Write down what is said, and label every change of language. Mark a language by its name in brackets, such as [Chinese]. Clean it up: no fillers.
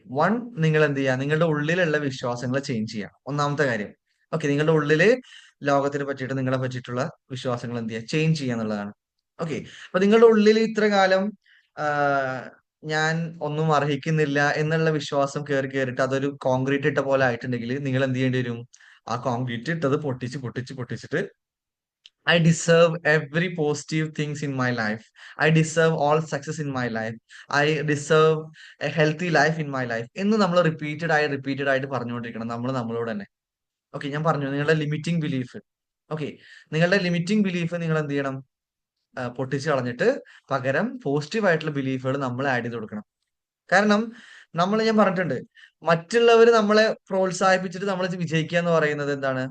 [Malayalam] One, നിങ്ങൾ എന്ത് ചെയ്യുക? നിങ്ങളുടെ ഉള്ളിലുള്ള വിശ്വാസങ്ങളെ ചേഞ്ച് ചെയ്യുക. ഒന്നാമത്തെ കാര്യം. ഓക്കെ. നിങ്ങളുടെ ഉള്ളില് ലോകത്തിനെ പറ്റിയിട്ട് നിങ്ങളെ പറ്റിയിട്ടുള്ള വിശ്വാസങ്ങൾ എന്ത് ചെയ്യുക? ചേഞ്ച് ചെയ്യുക എന്നുള്ളതാണ്. ഓക്കെ. അപ്പൊ നിങ്ങളുടെ ഉള്ളിൽ ഇത്ര കാലം ആഹ് ഞാൻ ഒന്നും അർഹിക്കുന്നില്ല എന്നുള്ള വിശ്വാസം കയറി കയറിയിട്ട് അതൊരു കോൺക്രീറ്റ് ഇട്ട പോലെ ആയിട്ടുണ്ടെങ്കിൽ നിങ്ങൾ എന്ത് ചെയ്യേണ്ടി വരും? ആ കോൺക്രീറ്റ് ഇട്ടത് പൊട്ടിച്ച് പൊട്ടിച്ച് പൊട്ടിച്ചിട്ട് [English] I deserve every positive things in my life. I deserve all success in my life. I deserve a healthy life in my life. [Malayalam] എന്ന് നമ്മൾ റിപ്പീറ്റഡ് ആയിട്ട് പറഞ്ഞുകൊണ്ടിരിക്കണം നമ്മൾ നമ്മളോട് തന്നെ. ഓക്കെ. ഞാൻ പറഞ്ഞു നിങ്ങളുടെ ലിമിറ്റിംഗ് ബിലീഫ്. ഓക്കെ. നിങ്ങളുടെ ലിമിറ്റിംഗ് ബിലീഫ് നിങ്ങൾ എന്ത് ചെയ്യണം? പൊട്ടിച്ച് കളഞ്ഞിട്ട് പകരം പോസിറ്റീവ് ആയിട്ടുള്ള ബിലീഫുകൾ നമ്മൾ ആഡ് ചെയ്ത് കൊടുക്കണം. കാരണം ഞാൻ പറഞ്ഞിട്ടുണ്ട്, മറ്റുള്ളവർ നമ്മളെ പ്രോത്സാഹിപ്പിച്ചിട്ട് നമ്മൾ വിജയിക്കുക എന്ന് പറയുന്നത് എന്താണ്?